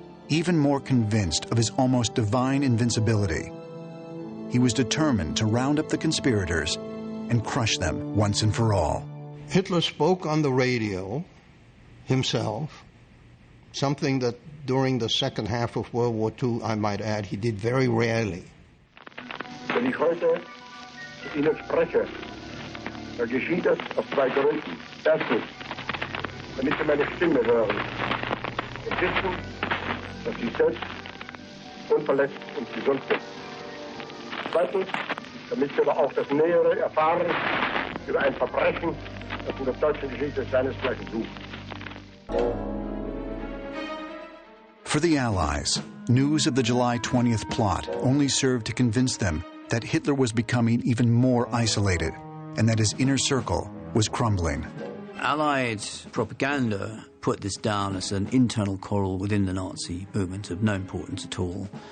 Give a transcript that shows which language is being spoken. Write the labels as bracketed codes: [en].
[en] Even more convinced of his almost divine invincibility, he was determined to round up the conspirators and crush them once and for all. Hitler spoke on the radio himself, something that during the second half of World War II, I might add, he did very rarely. [de] Wenn ich heute zu Ihnen spreche, dann geschieht das aus 2 Gründen. Erstens, damit Sie meine Stimme hören und wissen, dass Sie selbst unverletzt und gesund sind. Zweitens, damit Sie aber auch das Nähere erfahren über ein Verbrechen, das in der deutschen Geschichte seinesgleichen sucht. [en] For the Allies, news of the July 20th plot only served to convince them that Hitler was becoming even more isolated and that his inner circle was crumbling. Allied propaganda put this down as an internal quarrel within the Nazi movement of no importance at all.